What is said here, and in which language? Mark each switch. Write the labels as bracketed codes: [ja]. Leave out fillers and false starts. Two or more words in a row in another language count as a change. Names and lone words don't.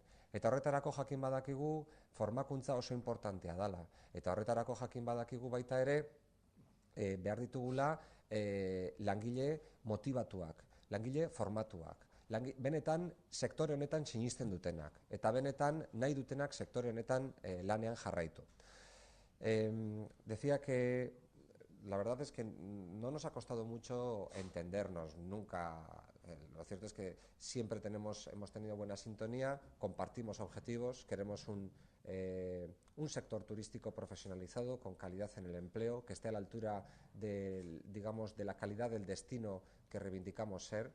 [eu] Eta horretarako jakin badakigu formakuntza oso importantea dela. Eta horretarako jakin badakigu baita ere behar ditugula langile motivatuak, langile formatuak, benetan sektore honetan sinisten dutenak, eta benetan nahi dutenak sektore honetan lanean jarraitu. [es] Decía que la verdad es que no nos ha costado mucho entendernos nunca. Lo cierto es que siempre hemos tenido buena sintonía, compartimos objetivos, queremos un sector turístico profesionalizado, con calidad en el empleo, que esté a la altura digamos, de la calidad del destino que reivindicamos ser.